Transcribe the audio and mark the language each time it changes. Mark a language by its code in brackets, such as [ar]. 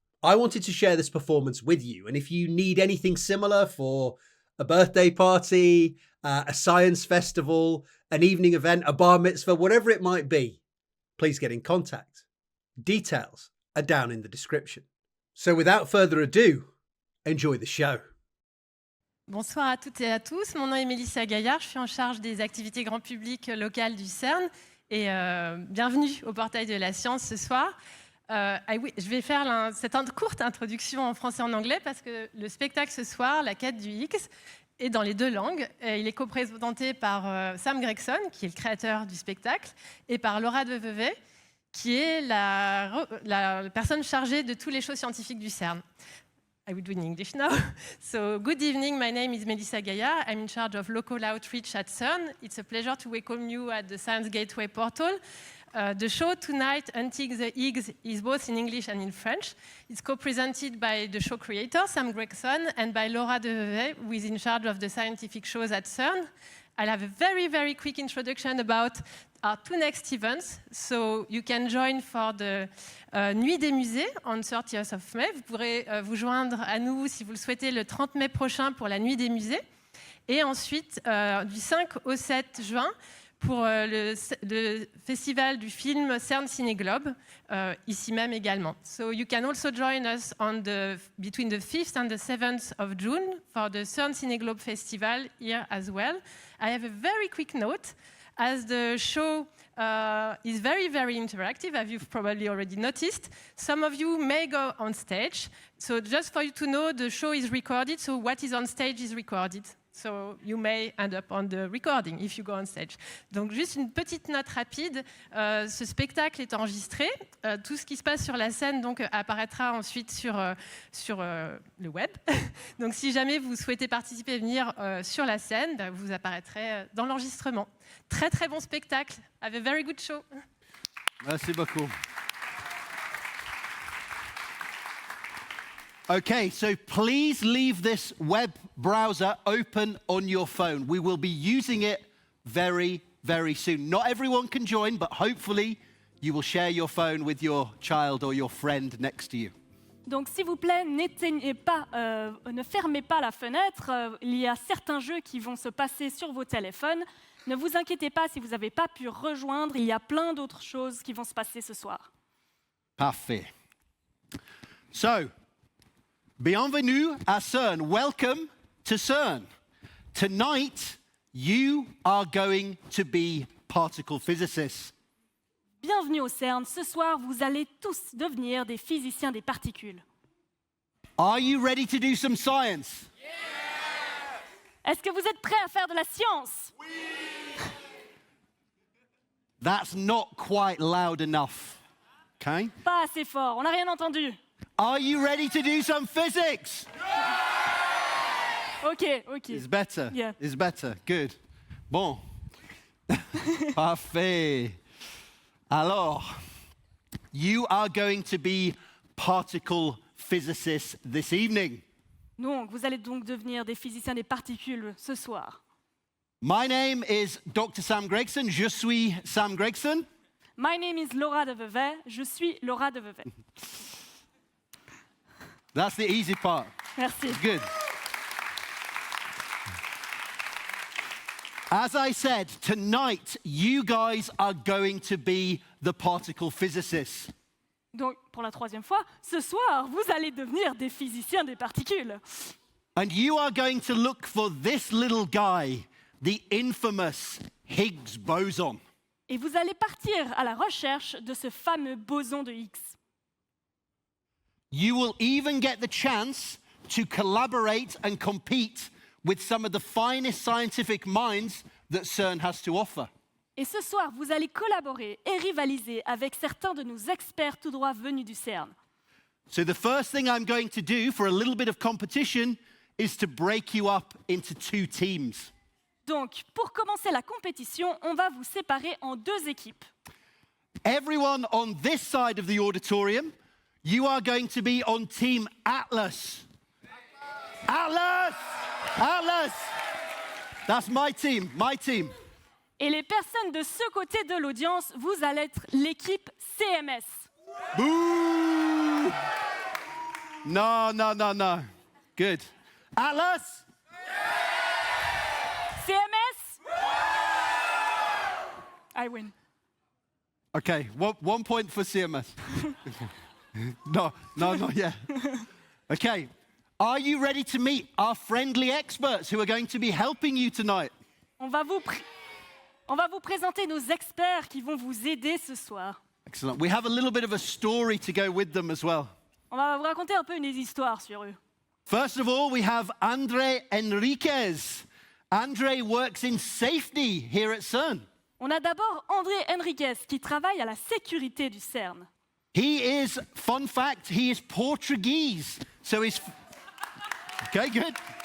[en] I wanted to share this performance with you, and if you need anything similar for a birthday party, a science festival, an evening event, a bar mitzvah, whatever it might be, please get in contact. Details are down in the description. So without further ado, enjoy the show. [fr] Bonsoir à toutes et à tous. Mon nom est Mélissa Gaillard. Je suis en charge des activités grand public locales du CERN. Et bienvenue au portail de la science ce soir. Je vais faire cette courte introduction en français et en anglais parce que le spectacle ce soir, La quête du Higgs, est dans les deux langues. Il est co-présenté par Sam Gregson, qui est le créateur du spectacle, et par Laura de Vevey, qui est la personne chargée de toutes les choses scientifiques du CERN. [en] I will do in English now. So, good evening. My name is Mélissa Gaillard. I'm in charge of local outreach at CERN. It's a pleasure to welcome you at the Science Gateway portal. The show tonight, Hunting the Higgs, is both in English and in French. It's co-presented by the show creator, Sam Gregson, and by Laura de Vevey, who is in charge of the scientific shows at CERN. I'll have a very, very quick introduction about our two next events. So you can join for the Nuit des musées on 30th of May. [fr] Vous pourrez vous joindre à nous si vous le souhaitez le 30 mai prochain pour la Nuit des musées. Et ensuite, du 5 au 7 juin, pour le festival du film CERN Ciné-Globe, ici même également. [en] So you can also join us between the 5th and the 7th of June for the CERN Ciné-Globe Festival here as well. I have a very quick note. As the show is very, very interactive, as you've probably already noticed, some of you may go on stage. So just for you to know, the show is recorded, so what is on stage is recorded. So you may end up on the recording if you go on stage. [fr] Donc juste une petite note rapide, ce spectacle est enregistré. Tout ce qui se passe sur la scène donc, apparaîtra ensuite sur le web. Donc si jamais vous souhaitez participer et venir sur la scène, vous apparaîtrez dans l'enregistrement. Très très bon spectacle. [en] Have a very good show. [fr] Merci beaucoup. [en] Okay, so please leave this web browser open on your phone. We will be using it very, very soon. Not everyone can join, but hopefully you will share your phone with your child or your friend next to you. [fr] Donc, s'il vous plaît, ne fermez pas la fenêtre. Il y a certains jeux qui vont se passer sur vos téléphones. Ne vous inquiétez pas si vous n'avez pas pu rejoindre. Il y a plein d'autres choses qui vont se passer ce soir. Parfait. So, bienvenue à CERN. [en] Welcome to CERN. Tonight, you are going to be particle physicists. [fr] Bienvenue au CERN. Ce soir, vous allez tous devenir des physiciens des particules. [en] Are you ready to do some science? [fr] Est-ce que vous êtes prêts à faire de la science? [en] That's not quite loud enough. Okay? [fr] Pas assez fort, on n'a rien entendu. [en] Are you ready to do some physics? Ok. It's better. Yeah. It's better. Good. [fr] Bon. Parfait. [en] Alors, you are going to be particle physicists this evening. [fr] Donc, vous allez donc devenir des physiciens des particules ce soir. [en] My name is Dr. Sam Gregson. [fr] Je suis Sam Gregson. [en] My name is Laura de Vevey. [fr] Je suis Laura de Vevey. [en] That's the easy part. [fr] Merci. [en] Good. As I said, tonight you guys are going to be the particle physicists. [fr] Donc, pour la troisième fois, ce soir, vous allez devenir des physiciens des particules. [en] And you are going to look for this little guy, the infamous Higgs Boson. [fr] Et vous allez partir à la recherche de ce fameux boson de Higgs. [en] You will even get the chance to collaborate and compete with some of the finest scientific minds that CERN has to offer. [fr] Et ce soir, vous allez collaborer et rivaliser avec certains de nos experts tout droit venus du CERN. [en] So the first thing I'm going to do for a little bit of competition is to break you up into two teams. [fr] Donc, pour commencer la compétition, on va vous séparer en deux équipes. [en] Everyone on this side of the auditorium, you are going to be on Team Atlas. Atlas! Atlas! That's my team, my team. [fr] Et les personnes de ce côté de l'audience, vous allez être l'équipe CMS. [en] Boo! No. Good. Atlas? CMS? I win. Okay, one point for CMS. No, yeah. Okay, are you ready to meet our friendly experts who are going to be helping you tonight? [fr] On va vous présenter nos experts qui vont vous aider ce soir. [en] Excellent. We have a little bit of a story to go with them as well. [fr] On va vous raconter un peu une histoire sur eux. [en] First of all, we have Andre Enriquez. Andre works in safety here at CERN. [fr] On a d'abord André Enriquez qui travaille à la sécurité du CERN. [en] He is, fun fact, he is Portuguese. So he's... Okay, good.